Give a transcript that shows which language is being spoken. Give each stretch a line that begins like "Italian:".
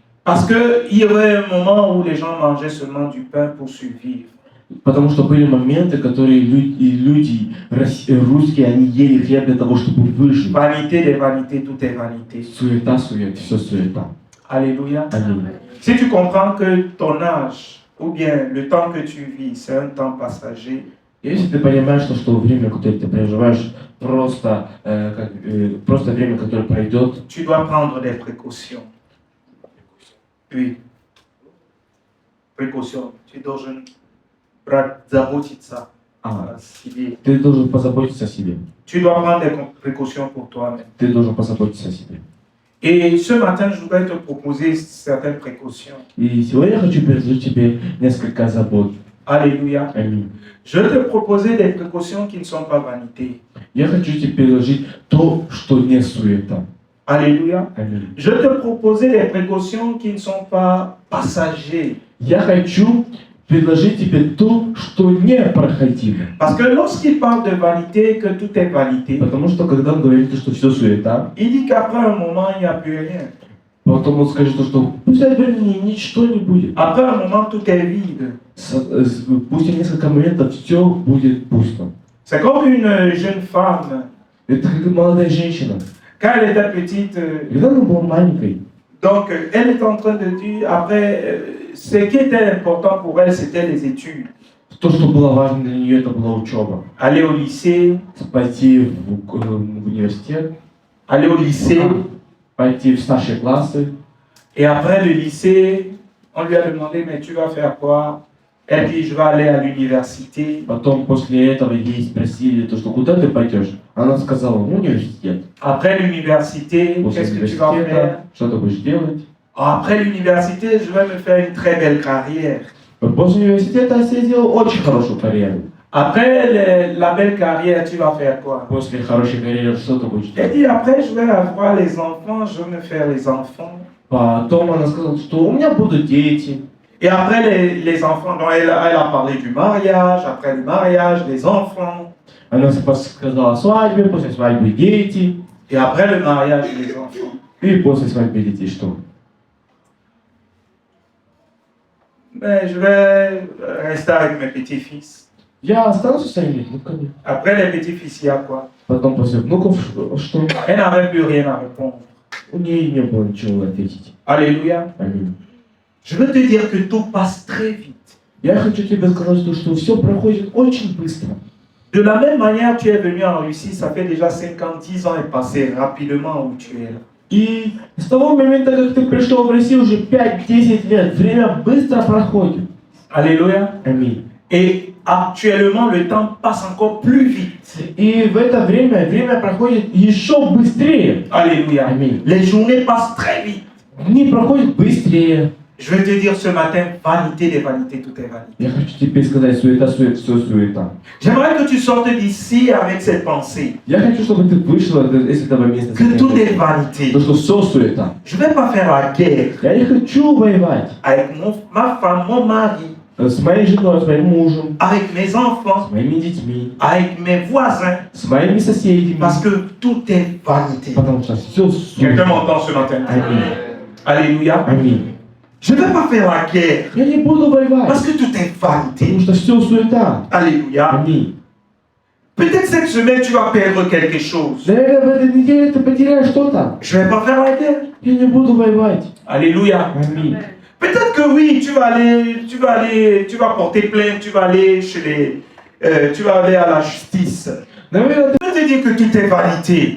French: Parce qu'il y avait un moment où les gens mangeaient seulement du pain pour survivre.
Russian: Потому что были моменты, которые люди русские, они ели хлеб для того, чтобы выжить.
French: Vanité des vanités, tout est vanité.
Russian: Суета, все суета.
French: Alléluia.
Russian: Аминь.
French: Si tu comprends que ton âge, ou bien le temps que tu vis, c'est un temps passager,
Russian: Если ты понимаешь, что время, которое ты проживаешь, просто время, которое пройдет,
French: tu dois prendre des précautions. Oui. Précautions. Tu
Russian: должен заботиться о себе. ты должен позаботиться о себе.
French: Tu dois prendre des précautions pour toi-même.
Russian: Ты должен позаботиться о себе.
French: Et ce matin, je voudrais te proposer certaines précautions.
Russian: И сегодня я хочу предложить тебе несколько забот.
French: Alléluia.
Russian: Аминь.
French: Je vais te proposer des précautions qui ne sont pas vanité.
Russian: Я хочу тебе предложить то, что не суета.
French: Alléluia.
Russian: Аминь.
French: Je vais te proposer des précautions qui ne sont pas passagères.
Russian: Я хочу предложить тебе то, что непроходимо.
French: Parce que lorsqu'il parle de vanité, que tout est vanité,
Russian: Потому что когда он говорит, что все суета,
French: il dit qu'après un moment, il n'y a plus rien.
Russian: потом он скажет, что пусть от времени ничто не будет.
French: Après un moment, tout est vide.
Russian: Пусть несколько моментов все будет пусто.
French: C'est comme une jeune femme.
Russian: Это как молодая женщина.
French: Quand elle était petite,
Russian: Когда она была маленькой,
French: donc elle était en train de dire, après, ce qui était important pour elle, c'était les études.
Russian: то, что было важно для нее, это была учеба.
French: Aller au lycée,
Russian: Пойти в университет,
French: aller au lycée,
Russian: пойти в старшие классы.
French: et après le lycée, on lui a demandé, mais tu vas faire quoi? Elle dit, je vais aller à l'université.
Russian: Потом после этого ей спросили, то, что куда ты пойдешь? Она сказала, в университет.
French: Après l'université,
Russian: После
French: qu'est-ce que tu vas faire?
Russian: университета, что ты будешь делать?
French: Après l'université, je vais me faire une très belle carrière.
Russian: После университета я сделал очень хорошую карьеру.
French: Après la belle carrière, tu vas faire quoi?
Russian: После хорошей карьеры что ты будешь
French: Elle
Russian: делать?
French: dit, après, je vais avoir les enfants, je vais me faire les enfants.
Russian: Потом она сказала, что у меня будут дети.
French: Et après les enfants, donc elle a parlé du mariage, après le mariage, les enfants.
Russian: Она сказала о свадьбе, после свадьбы дети.
French: Et après le mariage, les enfants.
Russian: И после свадьбы детей что?
French: Mais je vais rester avec mes petits-fils.
Russian: Я останусь со своими внуками.
French: Après les petits-fils, il y a quoi?
Russian: Потом после внуков что?
French: Elle n'avait plus rien à répondre.
Russian: У нее не было ничего ответить.
French: Alléluia.
Russian: Аминь.
French: Je veux te dire que tout passe très vite.
Russian: Я хочу тебе сказать, что все проходит очень быстро.
French: De la même manière, tu es venu en Russie, ça fait déjà 5 ans, 10 ans est passé rapidement où tu es là.
Russian: И с того момента, как ты пришел в Россию, уже 5-10 лет, время быстро проходит.
French: Alléluia.
Russian: Аминь.
French: Et actuellement, le temps passe encore plus vite.
Russian: И в это время проходит еще быстрее.
French: Alléluia.
Russian: Аминь.
French: Les journées passent très vite.
Russian: Дни проходят быстрее.
French: Je vais te dire ce matin, vanité des vanités, tout est vanité.
Russian: Я хочу тебе сказать, суета, все суета.
French: J'aimerais que tu sortes d'ici avec cette pensée,
Russian: Я хочу, чтобы ты вышла из этого места.
French: que tout est vanité.
Russian: То, что все суета.
French: Je ne vais pas faire la guerre
Russian: Я не хочу воевать
French: avec ma femme, mon mari,
Russian: с моей женой, с моим мужем,
French: avec mes enfants,
Russian: с моими детьми,
French: avec mes voisins,
Russian: с моими соседями.
French: parce que tout est vanité.
Russian: Потому что все
French: Quelqu'un
Russian: суета.
French: m'entend ce matin?
Russian: Аминь.
French: Alléluia.
Russian: Аминь.
French: Je ne vais pas faire la guerre
Russian: Я не буду воевать,
French: parce que tout est vanité.
Russian: потому что все суета.
French: Alléluia.
Russian: Аминь.
French: Peut-être cette semaine tu vas perdre quelque chose.
Russian: Наверное, в этой неделе ты потеряешь что-то.
French: Je ne vais pas faire la guerre.
Russian: Я не буду воевать.
French: Alléluia.
Russian: Аминь.
French: Peut-être que oui, tu vas porter plainte, tu vas aller tu vas aller à la justice.
Russian: Наверное,
French: Je vais te dire que tout est vanité.